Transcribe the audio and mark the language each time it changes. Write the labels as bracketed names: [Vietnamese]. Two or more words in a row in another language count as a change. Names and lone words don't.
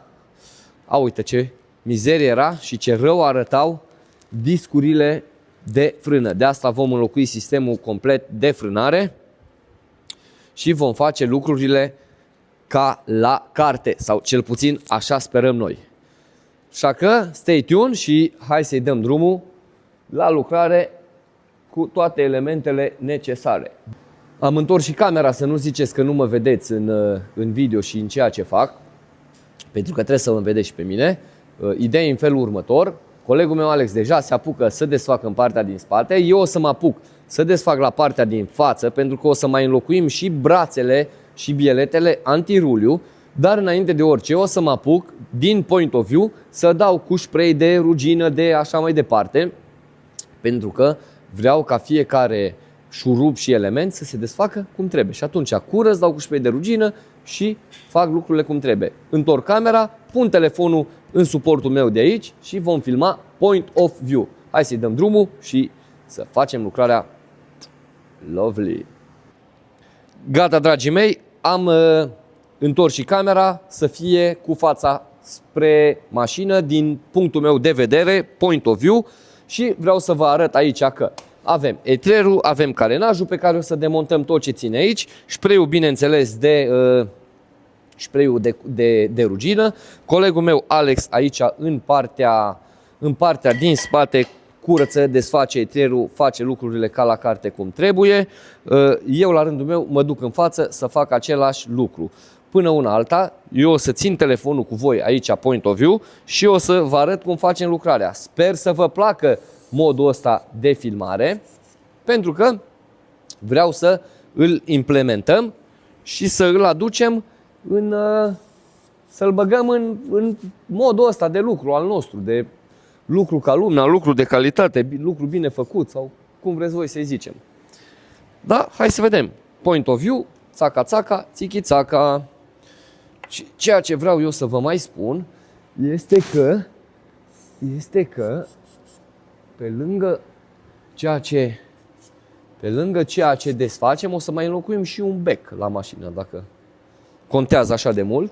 [Romanian] Uite ce mizerie era și ce rău arătau discurile de frână. De asta vom înlocui sistemul complet de frânare și vom face lucrurile ca la carte, sau cel puțin așa sperăm noi. Așa că [English] stay tuned [Romanian] și hai să-i dăm drumul la lucrare cu toate elementele necesare. Am întors și camera, să nu ziceți că nu mă vedeți în video și în ceea ce fac, pentru că trebuie să mă vedeți și pe mine. Ideea e în felul următor. Colegul meu Alex deja se apucă să desfacă în partea din spate. Eu o să mă apuc să desfac la partea din față, pentru că o să mai înlocuim și brațele și bieletele antiruliu. Dar înainte de orice o să mă apuc din [English] point of view [Romanian] să dau cu spray de rugină, de așa mai departe, pentru că vreau ca fiecare șurub și element să se desfacă cum trebuie. Și atunci curăț, dau cu șpei de rugină și fac lucrurile cum trebuie. Întorc camera, pun telefonul în suportul meu de aici și vom filma [English] point of view. [Romanian] Hai să-i dăm drumul și să facem lucrarea lovely. Gata, dragii mei, am întors și camera să fie cu fața spre mașină din punctul meu de vedere, [English] point of view, [Romanian] și vreau să vă arăt aici că avem etrerul, avem carenajul pe care o să demontăm tot ce ține aici, spray-ul bineînțeles de rugină. Colegul meu Alex aici în partea din spate curăță, desface etrerul, face lucrurile ca la carte cum trebuie. Eu la rândul meu mă duc în față să fac același lucru. Până una alta, eu o să țin telefonul cu voi aici, [English] point of view, [Romanian] și o să vă arăt cum facem lucrarea. Sper să vă placă modul ăsta de filmare, pentru că vreau să îl implementăm și să îl aducem să-l băgăm în modul ăsta de lucru al nostru, de lucru ca lumea, lucru de calitate, lucru bine făcut sau cum vreți voi să-i zicem. Da, hai să vedem. [English] Point of view, țaca-țaca, țichi-țaca. [Romanian] Ceea ce vreau eu să vă mai spun este că pe lângă ceea ce desfacem, o să mai înlocuim și un bec la mașină, dacă contează așa de mult.